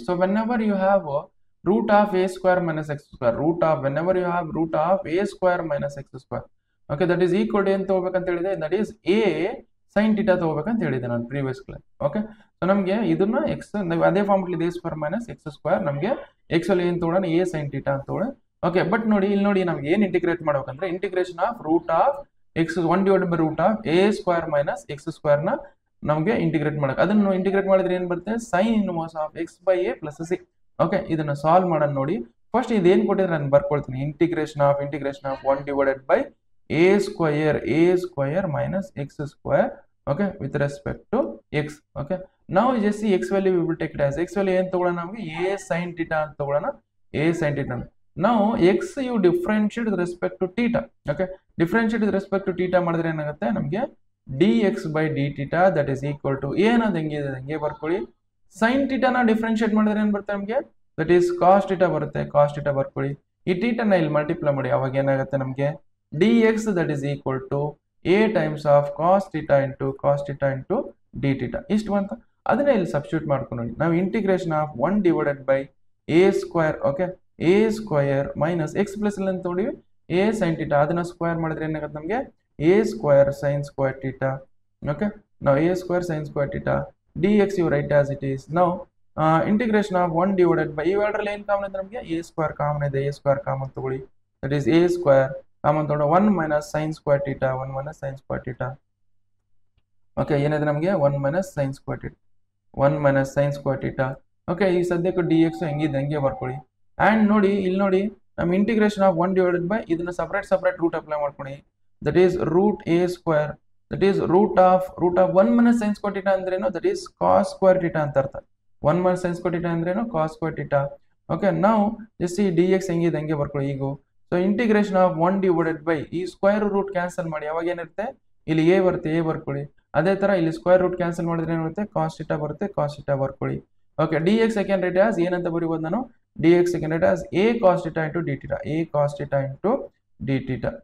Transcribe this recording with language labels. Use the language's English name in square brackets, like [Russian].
[English] So whenever you have root of a square minus x square, whenever you have root of a square minus x square, okay, that is equal to [Kannada] ಏನು ತಗೋಬೇಕಂತ ಹೇಳಿದೆ? [English] that is a sin theta [Kannada] ತಗೋಬೇಕಂತ ಹೇಳಿದೆ ನಾನು previous class. Okay, so ನಮಗೆ ಇದನ್ನ X ಅದೇ ಫಾರ್ಮಲ್ಲಿ a square minus X square, ನಮಗೆ X ಅಲ್ಲಿ ಏನು ತಗೊಳ್ಳೋಣ? a sin theta ಅಂತ ತಗೊಳ್ಳೋಣ. ಓಕೆ, ಬಟ್ ನೋಡಿ ಇಲ್ಲಿ ನೋಡಿ ನಮ್ಗೆ ಏನು ಇಂಟಿಗ್ರೇಟ್ ಮಾಡ್ಬೇಕಂದ್ರೆ integration of root of X 1 divided by root of a square minus X square ನ ನಮಗೆ ಇಂಟಿಗ್ರೇಟ್ ಮಾಡಕ್ಕೆ. ಅದನ್ನು ಇಂಟಿಗ್ರೇಟ್ ಮಾಡಿದ್ರೆ ಏನ್ ಬರುತ್ತೆ? Sine inverse of X by A plus C. Okay, ಇದನ್ನ ಸಾಲ್ವ್ ಮಾಡೋಣ ನೋಡಿ. ಫಸ್ಟ್ ಇದೇನ್ ಕೊಟ್ಟಿದ್ರೆ ನಾನು ಬರ್ಕೊಳ್ತೀನಿ. Integration of 1 divided by A square minus X square, okay, with respect to X. Okay, ನಾವು just X value we will take it as X value ಏನು ತಗೊಳ್ಳೋಣ? ನಮಗೆ ಎ ಸೈನ್ ಟೀಟಾ ಅಂತ ತಗೊಳ್ಳೋಣ. ಎ ಸೈನ್ ಟೀಟಾ ನಾವು X U differentiate with respect to theta. Okay, differentiate with respect to theta ಮಾಡಿದ್ರೆ ಏನಾಗುತ್ತೆ? ನಮಗೆ dx by d theta that is equal to ಏನದು ಹೆಂಗೆ ಬರ್ಕೊಳ್ಳಿ. sin theta ನ ಡಿಫರೆನ್ಶಿಯೇಟ್ ಮಾಡಿದ್ರೆ ಏನು ಬರುತ್ತೆ ನಮಗೆ? that is cos theta ಬರುತ್ತೆ. cos theta ಬರ್ಕೊಳ್ಳಿ. ಈ theta ನ ಇಲ್ಲಿ ಮಲ್ಟಿಪ್ಲೈ ಮಾಡಿ, ಅವಾಗ ಏನಾಗುತ್ತೆ ನಮಗೆ? [English] dx that is equal to a times of cos theta into d theta. [Kannada] ಇಷ್ಟು ಬಂತ. ಅದನ್ನ ಇಲ್ಲಿ ಸಬ್ಸ್ಟಿಟ್ಯೂಟ್ ಮಾಡ್ಕೊಂಡು ನಾವು integration of 1 divided by a square, okay, a square minus x plus ಇಲ್ಲಿ ಅಂತ ನೋಡಿ a sin theta, ಅದನ್ನ ಸ್ಕ್ವೇರ್ ಮಾಡಿದ್ರೆ ಏನಾಗುತ್ತೆ ನಮಗೆ? [English] a square sin square theta. Okay, now a square sin square theta dx you write as it is. Now integration of 1 divided by [Kannada] ಇವೆರಡರಲ್ಲಿ ಏನು common ಇದೆ ನಮಗೆ? a square ಕಾಮನ್ ಇದೆ. a square common ತಗೊಳ್ಳಿ, that is a square common ತಗೊಂಡು [English] 1 minus sin square theta, 1 minus sin square theta. [Kannada] Okay, ಏನಿದೆ ನಮಗೆ? 1 minus sin square theta, 1 minus sin square theta. Okay, ಈ ಸದ್ಯಕ್ಕೆ dx ಹೆಂಗಿದೆ ಹಂಗೆ ಬರ್ಕೊಳ್ಳಿ. ಅಂಡ್ ನೋಡಿ ಇಲ್ಲಿ ನೋಡಿ ನಮ್ಮ ಇಂಟಿಗ್ರೇಷನ್ ಆಫ್ 1 ಡಿವೈಡೆಡ್ ಬೈ ಇದನ್ನ ಸಪರೇಟ್ ರೂಟ್ ಅಪ್ಲೈ ಮಾಡ್ಕೊಳ್ಳಿ. [English] that is root a square, that is root of 1 minus sin square theta ಅಂದ್ರೇನು? that is cos square theta ಅಂತ ಅರ್ಥ. [Kannada] 1 minus sin square theta ಅಂದ್ರೇನು? [English] cos square theta. [Kannada] ಓಕೆ, ನಾವು just ಈ dx ಹೆಂಗಿದೆ ಹಂಗೆ ಬರ್ಕೊಳ್ಳಿ ಈಗ. So integration of 1 divided by ಈ ಸ್ಕ್ವೇರ್ ರೂಟ್ ಕ್ಯಾನ್ಸಲ್ ಮಾಡಿ, ಅವಾಗ ಏನಿರುತ್ತೆ? ಇಲ್ಲಿ a ಬರುತ್ತೆ, a ಬರ್ಕೊಳ್ಳಿ. ಅದೇ ತರ ಇಲ್ಲಿ ಸ್ಕ್ವೇರ್ ರೂಟ್ ಕ್ಯಾನ್ಸಲ್ ಮಾಡಿದ್ರೆ ಏನಿರುತ್ತೆ? cos theta ಬರುತ್ತೆ, cos theta ಬರ್ಕೊಳ್ಳಿ. Okay, dx second right as ಏನಂತ ಬರೀಬಹುದು ನಾನು? dx second right as a cos theta into d theta, a cos theta into d theta.